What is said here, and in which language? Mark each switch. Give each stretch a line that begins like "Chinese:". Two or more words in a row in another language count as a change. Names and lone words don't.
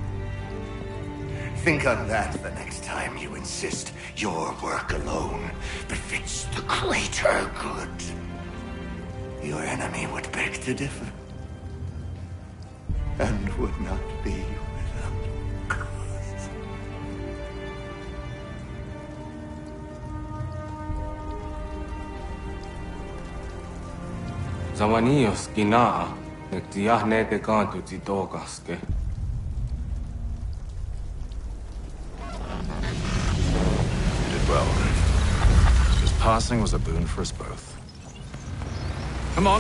English: Think on that the next time you insist your work alone befits the greater good. Your enemy would beg to differ, and would not be without cause. Zamanios kinaa, nektiahne te kantu titokaske. You did well. His passing was a boon for us both. Come on.